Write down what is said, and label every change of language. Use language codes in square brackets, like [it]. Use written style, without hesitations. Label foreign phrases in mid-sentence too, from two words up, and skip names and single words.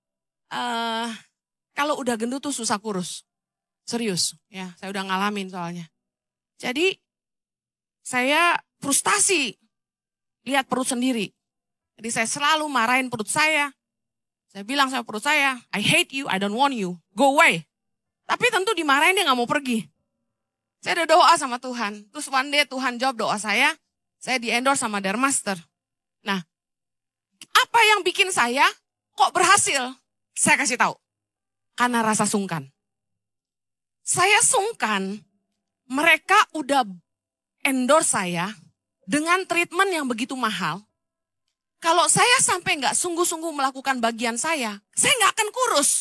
[id] Kalau udah gendut tuh susah kurus. Serius, ya saya udah ngalamin soalnya. Jadi saya frustasi. Lihat perut sendiri. Jadi saya selalu marahin perut saya. Saya bilang sama perut saya, [en] I hate you, I don't want you, go away. [id] Tapi tentu dimarahin dia gak mau pergi. Saya udah doa sama Tuhan. Terus [en] one day [id] Tuhan jawab doa saya di endorse sama Dermaster. Nah, apa yang bikin saya kok berhasil? Saya kasih tahu. Karena rasa sungkan. Saya sungkan, mereka udah endorse saya, dengan treatment yang begitu mahal, kalau saya sampai nggak sungguh-sungguh melakukan bagian saya nggak akan kurus.